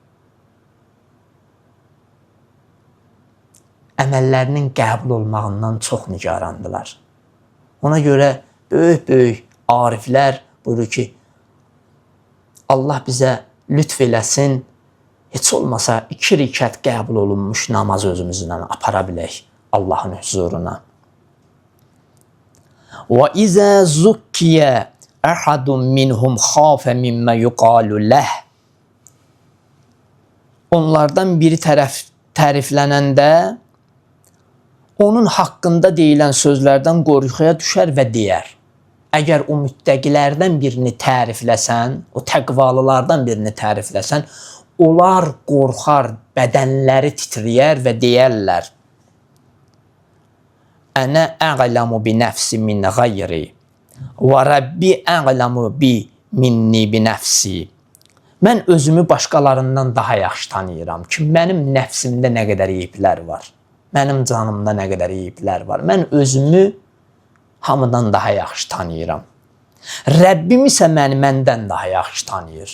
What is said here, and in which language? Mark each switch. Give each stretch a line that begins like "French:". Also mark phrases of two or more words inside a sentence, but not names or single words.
Azerbaijani: Əməllərinin qəbul olmağından çox nigarandılar. Ona görə böyük-böyük ariflər buyurur ki, Allah bizə lütf eləsin, heç olmasa 2 rükət qəbul olunmuş namaz özümüzdən apara bilək Allahın huzuruna.
Arabic: وَإِذَا زُكِّيَ أَحَدٌ مِّنْهُمْ خَافَ مِمَّا يُقَالُ لَهُ.
Azerbaijani: Onlardan biri təriflənəndə onun haqqında deyilən sözlərdən qorxuya düşər və deyər. Əgər o müttəqilərdən birini tərifləsən, o təqvalılardan birini tərifləsən, onlar qorxar, bədənləri titrəyər və deyərlər:
Arabic: أنا أعلم بنفسي من غيري وربي أعلم بي مني بنفسي.
Azerbaijani: Mən özümü başqalarından daha yaxşı tanıyıram ki, mənim nəfsimdə nə qədər eyiblər var. Mənim canımda nə qədər eyiblər var. Mən özümü hamıdan daha yaxşı tanıyıram. Rəbbim isə məni məndən daha yaxşı tanıyır.